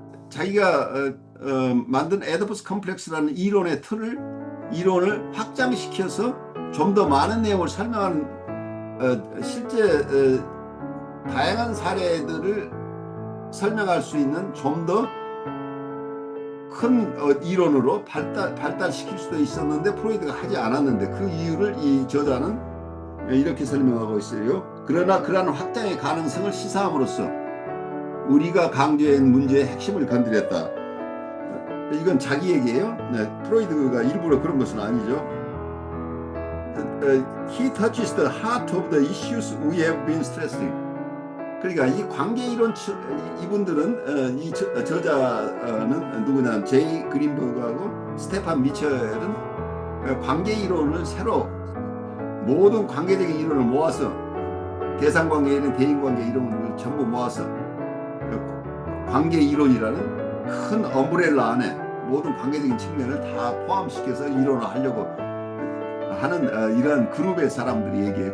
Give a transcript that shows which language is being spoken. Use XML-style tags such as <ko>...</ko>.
<ko>자기가 만든 에디푸스 컴플렉스라는 이론을 확장시켜서 좀 더 많은 내용을 설명하는 실제 다양한 사례들을 설명할 수 있는 좀 더 큰 이론으로 발달시킬 수도 있었는데 프로이드가 하지 않았는데 그 이유를 이 저자는 이렇게 설명하고 있어요. 그러나 그러한 확장의 가능성을 시사함으로써 우리가 강조한 문제의 핵심을 건드렸다. 이건 자기 얘기예요. 네, 프로이드가 일부러 그런 것은 아니죠.</ko> <en>He touches the heart of the issues we have been stressing.</en> <ko>그러니까 이 관계 이론 이분들은 이 저자는 누구냐 제이 그린버그하고 스테판 미첼은 관계 이론을 새로 모든 관계적인 이론을 모아서 대상관계에는 대인관계 이론을 전부 모아서 관계 이론이라는 큰 엄브렐라 안에 모든 관계적인 측면을 다 포함시켜서 이론을 하려고 하는 이런 그룹의 사람들이 얘기해요.</ko>